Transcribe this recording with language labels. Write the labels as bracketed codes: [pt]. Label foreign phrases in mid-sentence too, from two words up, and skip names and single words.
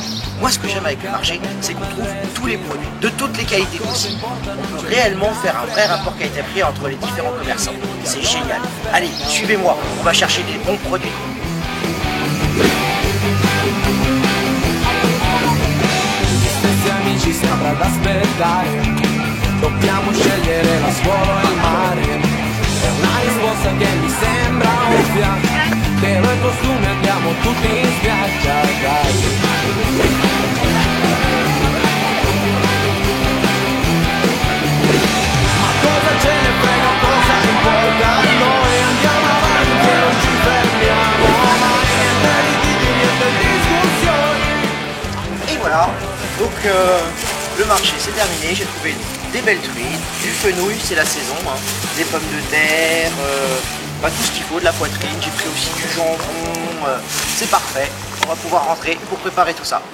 [fr] Moi ce que j'aime avec le marché, c'est qu'on trouve tous les produits, de toutes les qualités possibles. On peut réellement faire un vrai rapport qualité-prix entre les différents commerçants. C'est génial. Allez, suivez-moi, on va chercher des bons produits. [it] Dobbiamo scegliere la scuola o il mare. È una risposta che mi sembra ovvia, che noi costumi andiamo tutti in spiaggia, dai. Ma cosa ce ne frega, cosa importa a noi? Andiamo avanti e non ci fermiamo mai. Niente litigi, niente discussioni. [fr] Et voilà, donc le marché c'est terminé, j'ai trouvé des belles truites, du fenouil, c'est la saison, hein, des pommes de terre, tout ce qu'il faut, de la poitrine, j'ai pris aussi du jambon, c'est parfait, on va pouvoir rentrer pour préparer tout ça.